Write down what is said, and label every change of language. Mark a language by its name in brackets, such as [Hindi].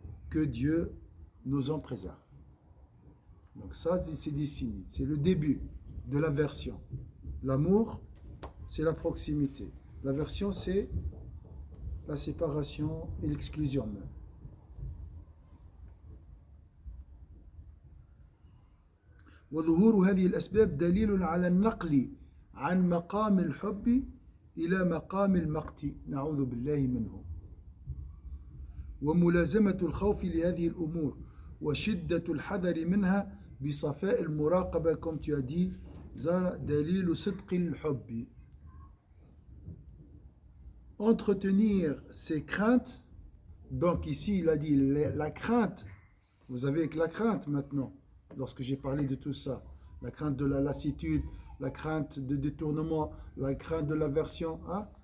[French] Que Dieu nous en préserve. Donc ça, c'est des signes. C'est le début de l'aversion. L'amour, c'est la proximité. L'aversion, c'est la séparation et l'exclusion même. [Arabic] وظهور هذه الأسباب دليل على النقل عن مقام الحب إلى مقام المقت نعوذ بالله منه وملازمة الخوف لهذه الأمور وشدة الحذر منها بصفاء المراقبة [French] comme tu as dit [Arabic] دليل صدق الحب. [French] Entretenir ses craintes, donc ici il a dit la crainte, vous avez la crainte maintenant. Lorsque j'ai parlé de tout ça, la crainte de la lassitude, la crainte de détournement, la crainte de l'aversion, hein?